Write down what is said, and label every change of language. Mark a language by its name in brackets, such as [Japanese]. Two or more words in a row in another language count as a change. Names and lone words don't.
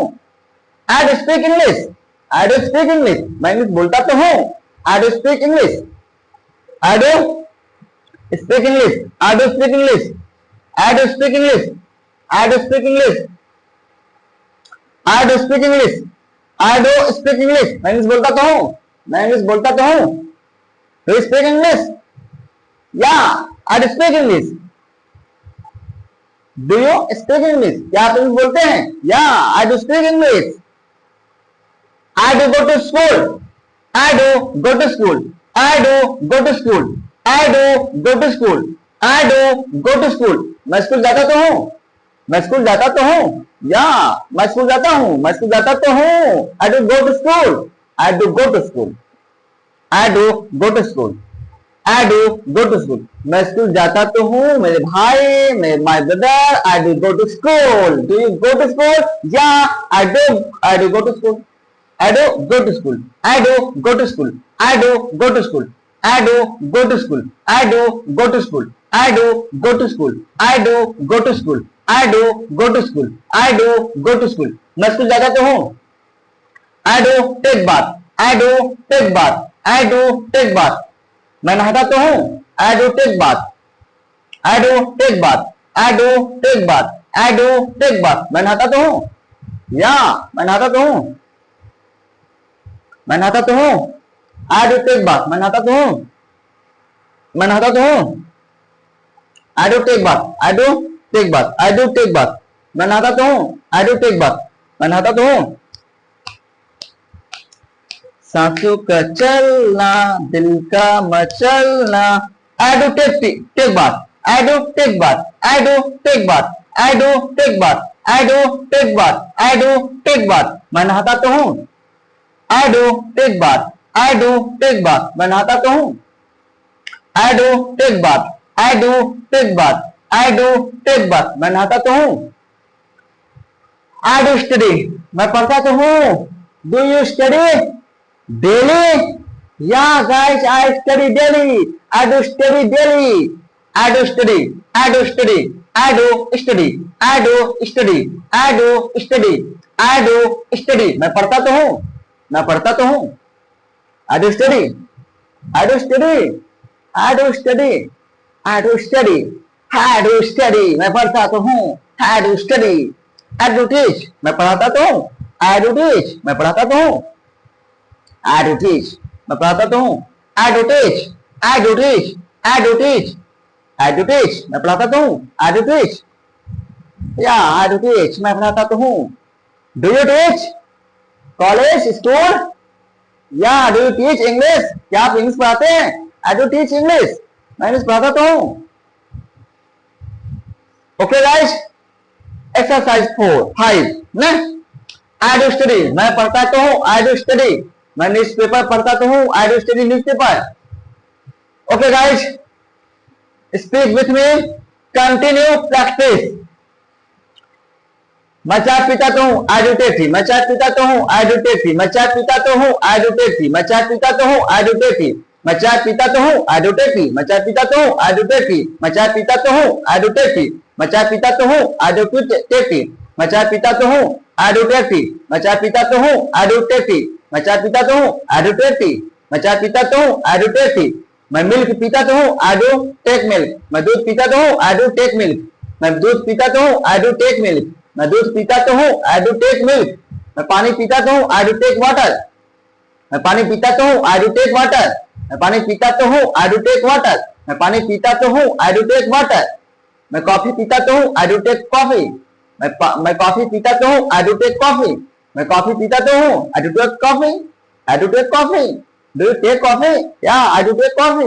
[English] I do speak English, I do speak English, [Hindi] मैं इंग्लिश बोलता तो हूँ। [English] I do speak English, I do speak English, I do speak English, I do speak English, I do speak English, I do speak English, I do speak English, [Hindi] मैं इंग्लिश बोलता तो हूँ, मैं इंग्लिश बोलता तो हूँ। [English] Do you speak English? Yeah, I do speak English. Do you speak English? [Hindi] क्या आप इंग्लिश बोलते हैं? [English] Yeah, I do speak English. I do go to school. I do go to school. I do go to school. I do go to school. I do go to school. [Hindi] मैं स्कूल जाता तो हूँ, मैं स्कूल जाता तो हूँ। या मैं स्कूल जाता हूँ, मैं स्कूल जाता तो हूँ। [English] I do go to school. I do go to school. I do go to school. I do go to school. [Hindi] मैं स्कूल जाता तो हूँ मेरे भाई, मेरे [English] my brother. I do go to school. Do you go to school? Yeah, I do. I do go to school. I do go to school. I do go to school. I do go to school. I do go to school. I do go to school. I do go to school. I do go to school. I do go to school. I do go to school. [Hindi] मैं स्कूल जाता तो हूँ। [English] I do take bath. I do take bath. I do take bath. [Hindi] मैं नहाता तो हूँ। [English] I do take bath. I do take bath. I do take bath. I do take bath. [Hindi] मैं नहाता तो हूँ। या मैं नहाता तो हूँ। मैं नहाता तो हूँ। [English] I do take bath. [Hindi] मैं नहाता तो हूँ। मैं नहाता तो हूँ। [English] I do take bath. I do take bath. I do take bath. [Hindi] मैं नहाता तो हूँ। [English] I do take bath. [Hindi] मैं नहाता तो हूँ। सांसों का चलना, दिल का मचलना। [English] I do take bath. I do take bath. I do take bath. I do take bath. I do take bath. I do take bath. [Hindi] मैं नहाता तो हूँ। [English] I do take bath. I do take bath. [Hindi] मैं नहाता तो हूँ। [English] I do take bath. I do take bath. I do take bath. [Hindi] मैं नहाता तो हूँ। [English] I do study. [Hindi] मैं पढ़ता तो हूँ। [English] Do you study? Daily? Yeah, guys, I study daily. I do study daily. I do study. I do study. I do study. I do study. I do study. I do study. [Hindi] मैं पढ़ता तो हूँ। मैं पढ़ता तो हूँ। [English] I do study. I do study. I do study. I do study. I do study. [Hindi] मैं पढ़ता तो हूँ। [English] I do study. I do teach. [Hindi] मैं पढ़ाता तो हूँ। [English] I do teach. [Hindi] मैं पढ़ाता तो हूँ। [English] I do teach. [Hindi] मैं पढ़ाता तो हूँ। [English] I do teach. I do teach. I do teach. I do teach. [Hindi] मैं पढ़ाता तो हूँ। [English] I do teach. Yeah, I do teach. [Hindi] मैं पढ़ाता तो हूँ। [English] Do you teach? College, school? Yeah, do you teach English? [Hindi] क्या आप इंग्लिश पढ़ाते हैं? [English] I do teach English. [Hindi] मैं इंग्लिश पढ़ाता तो हूँ। [English] Okay guys, exercise 4, 5 ना? I do study. [Hindi] मैं पढ़ता तो हूँ। [English] I do study. [Hindi] मैं न्यूज़पेपर पढ़ता तो हूँ। [English] I do study newspaper. Okay guys, speak with me. Continue practice. [Hindi] मैं चाय पीता तो हूँ। [English] I do take tea. [Hindi] मैं चाय पीता तो हूँ। [English] I do take tea. [Hindi] मैं चाय पीता तो हूँ। [English] I do take tea. [Hindi] मैं चाय पीता तो हूँ। [English] I do take tea. [Hindi] मैं चाय पीता तो हूँ। [English] I do take tea. [Hindi] मैं चाय पीता तो हूँ। [English] I do take tea. [Hindi] मैं चाय पीता तो हूँ। [English] I do take tea. [Hindi] मैं चाय पीता तो हूँ। [English] I do take tea. [Hindi] मैं चाय पीता तो हूँ। [English] I do take tea. [Hindi] मैं चाय पीता तो हूँ। [English] I do take tea. [Hindi] मैं चाय पीता तो हूँ। [English] I do take tea. [Hindi] मैं चाय पीता तो हूँ। [English] I do take tea. [Hindi] मैं मिल्क पीता तो हूँ। [English] I do take milk. [Hindi] मैं दूध पीता तो हूँ। [English] I do take milk. [Hindi] मैं दूध पीता तो हूँ। [English] I do take milk. [Hindi] मैं दूध पीता तो हूँ। [English] I do take milk. [Hindi] मैं पानी पीता तो हूँ। [English] I do take water. [Hindi] मैं पानी पीता तो हूँ। [English] I do take water. [Hindi] मैं पानी पीता तो हूँ, [English] I do take water. [Hindi] मैं पानी पीता तो हूँ, [English] I do take water. [Hindi] मैं कॉफी पीता तो हूँ, [English] I do take coffee. [Hindi] मैं कॉफी पीता तो हूँ, [English] I do take coffee. [Hindi] मैं कॉफी पीता तो हूँ, [English] I do take coffee. I do take coffee. Do you take coffee? या I do take coffee.